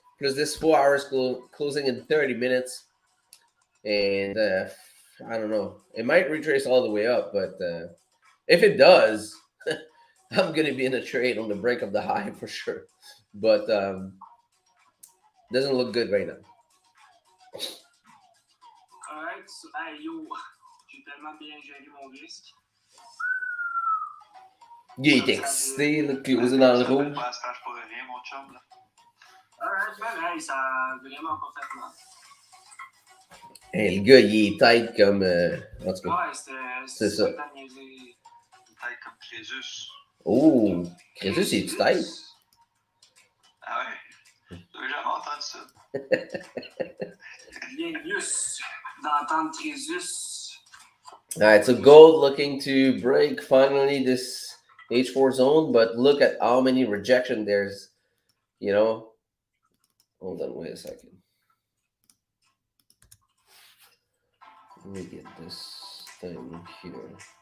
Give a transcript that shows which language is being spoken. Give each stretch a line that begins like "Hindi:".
English: Plus this 4 hours closing in 30 minutes. And I don't know. It might retrace all the way up, but if it does, I'm going to be in a trade on the break of the high for sure. But doesn't look good right now. Alright, so, hey yo,
French: j'ai tellement bien géré mon risque. Il est excité, là, closé dans le rouge. Pas pour rien, mon chum, là. Alright, ben hey, ça a vraiment pas fait mal. Hey, le gars, il est tight comme... en tout cas. Ouais, c'est ça. Une tête comme Crésus. Oh, Crésus, c'est tight. Ah ouais? J'avais jamais entendu entendre ça. Bienvenus d'entendre Crésus.
English: All right, so gold looking to break finally this H4 zone, but look at how many rejection there's, you know. Hold on, wait a second. Let me get this thing here.